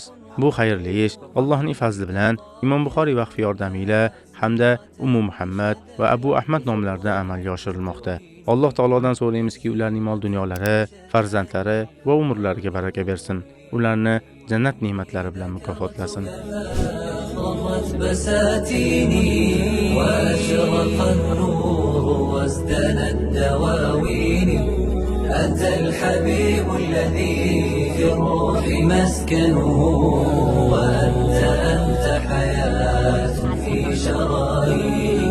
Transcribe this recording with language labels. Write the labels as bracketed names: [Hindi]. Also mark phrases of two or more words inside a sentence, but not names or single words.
[Uzbek] Bu xayrli ish Allohning fazli bilan Imom Buxoriy vaqfi yordamiyla hamda Ummu Muhammad va Abu Ahmad nomlarida amalga oshirilmoqda. Alloh taolodan so'raymizki, ularning mol dunyolari, farzandlari va umrlariga baraka bersin. Ularni jannat ne'matlari bilan mukofotlasin. [Arabic] أنت الحبيب الذي في الروح مسكنه وأنت حياة في شراييني.